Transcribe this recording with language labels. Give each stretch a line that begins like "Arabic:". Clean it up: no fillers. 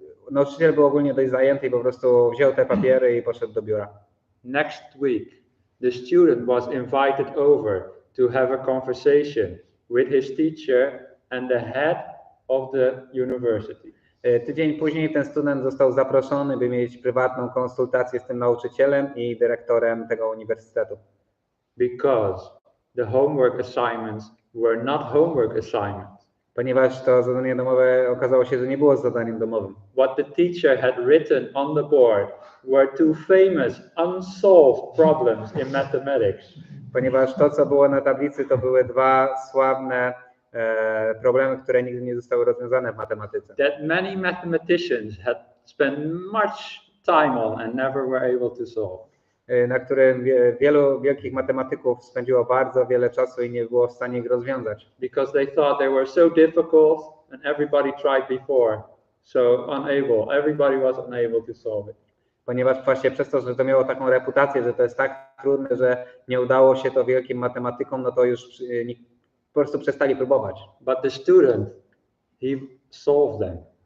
Polish: Nauczyciel był ogólnie dość zajęty i po prostu wziął te papiery i poszedł do biura.
English: Next week, the student was invited over to have a conversation with his teacher and the head of the university.
Polish: Tydzień później ten student został zaproszony, by mieć prywatną konsultację z tym nauczycielem i dyrektorem tego uniwersytetu.
English: Because the homework assignments were not homework assignments.
Polish: Ponieważ to zadanie domowe okazało się, że nie było zadaniem domowym.
English: What the teacher had written on the board were 2 famous unsolved problems in mathematics.
Polish: Ponieważ to, co było na tablicy, to były 2 sławne problemy, które nigdy nie zostały rozwiązane w matematyce.
English: That many mathematicians had spent much time on and never were able to solve.
Polish: Na którym wielu wielkich matematyków spędziło bardzo wiele czasu i nie było w stanie ich rozwiązać.
English: Because they thought they were so difficult and everybody tried before, so everybody was unable to solve it.
Polish: Ponieważ właśnie przez to, że to miało taką reputację, że to jest tak trudne, że nie udało się to wielkim matematykom, no to już po prostu przestali próbować.
English: But the student, he solved them.